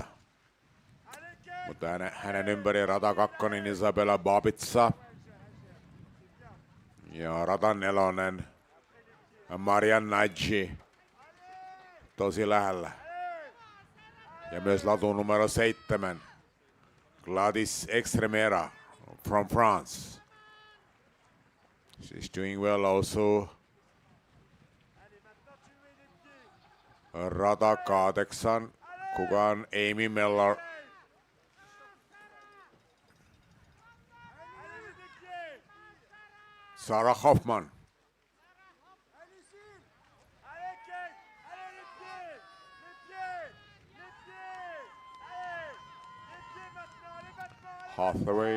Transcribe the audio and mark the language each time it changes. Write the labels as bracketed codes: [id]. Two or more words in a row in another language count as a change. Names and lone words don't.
[fi] Mutta hänen ympäri rata 2, Isabella Babitsa. Ja rata 4, Maria Nagy. Tosi lähellä. Ja myös latu numero 7, Gladys Extremera [en] from France. She's doing well also. [fi] Rata 8, kuka on Amy Miller. Sarah Hoffman. Hathaway.